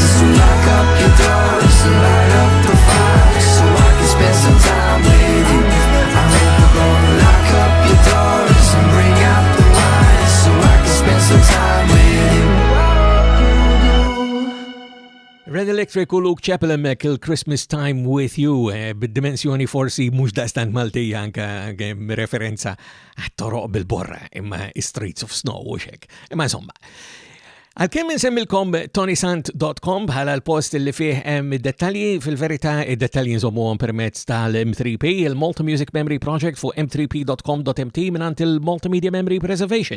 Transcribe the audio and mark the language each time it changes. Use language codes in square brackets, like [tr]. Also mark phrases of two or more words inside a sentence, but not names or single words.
[en] So lock up your doors and light up the fire, so I can spend some time with you. I hope we're gonna lock up your doors and bring out the wine, so I can spend some time with you. [mt] Red Electric u Luke Chappell hemmhekk il-Christmas Time With You bid-dimensjoni forsi mhux daqstant Maltija anke referenza għat-toroq bil-borra imma Streets of Snow u xek. Imma insomma. Għalkemm insemmilkom ToniSant.com bħala l-post li fih hemm id-dettalji, fil-verità id-dettalji nżommuhom permezz tal-M3P, il-Malta Music Memory Project fuq m3p.com.mt minant il-Multimedia Memory Preservation.